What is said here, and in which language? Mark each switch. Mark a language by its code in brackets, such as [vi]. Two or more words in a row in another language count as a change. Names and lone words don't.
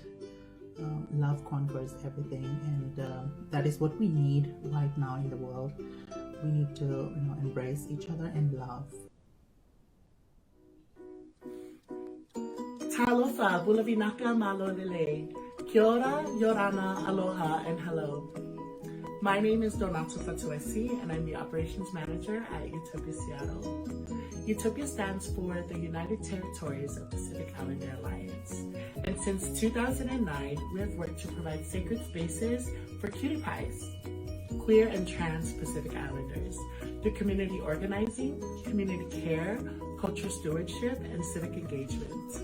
[en] Love conquers everything, and that is what we need right now in the world. We need to embrace each other and love. [sm] Talofa, Bulavinaka Malolele. [mi] Kia ora, Yorana, aloha, [en] and hello. My name is Donato Fatuesi, and I'm the Operations Manager at U.T.O.P.I.A Seattle. U.T.O.P.I.A stands for the United Territories of Pacific Islander Alliance. And since 2009, we have worked to provide sacred spaces for QTPIs, queer and trans Pacific Islanders, through community organizing, community care, cultural stewardship, and civic engagement.